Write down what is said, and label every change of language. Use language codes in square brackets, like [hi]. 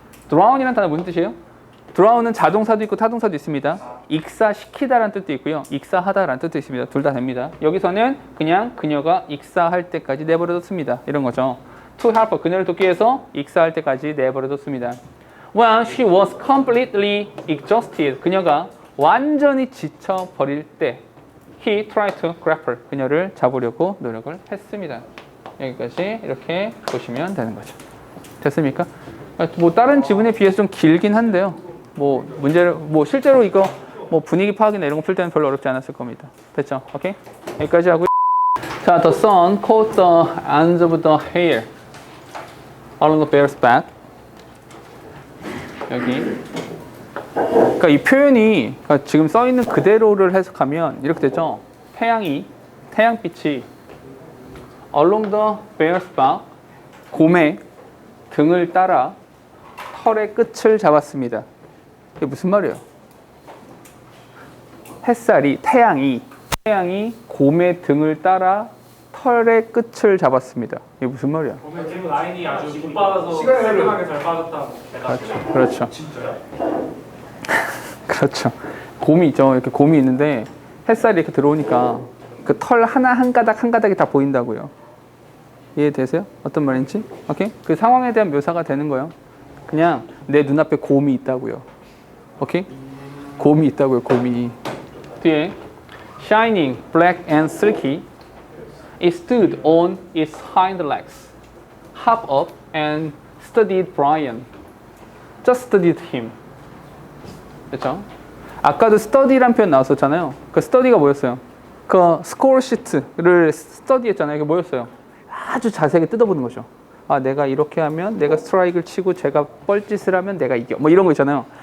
[ko] drown이라는 단어 무슨 뜻이에요? drown은 자동사도 있고 타동사도 있습니다. 익사시키다라는 뜻도 있고요. 익사하다라는 뜻도 있습니다. 둘 다 됩니다. 여기서는 그냥 그녀가 익사할 때까지 내버려뒀습니다. 이런 거죠. [en] to help her, [ko] 그녀를 돕기 위해서 익사할 때까지 내버려뒀습니다. [en] When she was completely exhausted, [ko] 그녀가 완전히 지쳐버릴 때 [en] he tried to grab her, [ko] 그녀를 잡으려고 노력을 했습니다. 여기까지 이렇게 보시면 되는 거죠. 됐습니까? 뭐 다른 지문에 비해서 좀 길긴 한데요. 뭐 문제를 실제로 이거 뭐 분위기 파악이나 이런 거 풀 때는 별로 어렵지 않았을 겁니다. 됐죠? 오케이? 여기까지 하고요. [en] 자, the sun caught the ends of the hair along the bear's back. [ko] 여기. 그러니까 이 표현이 지금 써 있는 그대로를 해석하면 이렇게 되죠. 태양빛이 [en] along the bear's back, [ko] 곰의 등을 따라 털의 끝을 잡았습니다. 이게 무슨 말이에요? 태양이 곰의 등을 따라 털의 끝을 잡았습니다. 이게 무슨 말이야? 곰의 등 라인이 아주 못 빠져서 깔끔하게 잘 빠졌다고. 그렇죠. 진짜요? 그렇죠. 곰이 있죠. 이렇게 곰이 있는데 햇살이 이렇게 들어오니까 그 털 하나 한 가닥이 다 보인다고요. 이해되세요? 어떤 말인지? 오케이? 그 상황에 대한 묘사가 되는 거예요. 그냥 내 눈앞에 곰이 있다고요. 오케이? 곰이 있다고요. 곰이. [en] 뒤에 shining, black and silky, it stood on its hind legs, hopped up and studied Brian. Just studied him. [ko] 그렇죠? 아까도 study란 표현 나왔었잖아요. 그 study가 뭐였어요? 그 스코어 시트를 study했잖아요. 이게 뭐였어요? 아주 자세하게 뜯어보는 거죠. 아, 내가 이렇게 하면 내가 스트라이크를 치고 제가 뻘짓을 하면 내가 이겨. 뭐 이런 거 있잖아요.